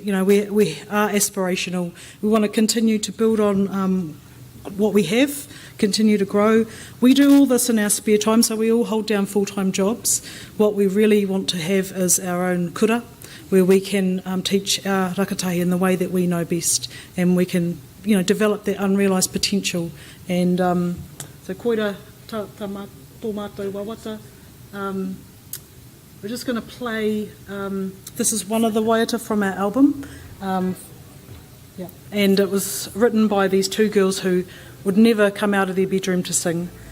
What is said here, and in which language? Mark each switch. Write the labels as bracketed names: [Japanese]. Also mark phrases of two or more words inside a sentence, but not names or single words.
[English] You know, we are aspirational. We want to continue to build on what we have, continue to grow. We do all this in our spare time, so we all hold down full-time jobs. What we really want to have is our own kura, where we can teach our rakatahi in the way that we know best, and we can, develop that unrealised potential. And so [Māori] koira tō mātou wawata. [English] We're just going to play, this is one of the waiata from our album, and it was written by these two girls who would never come out of their bedroom to sing.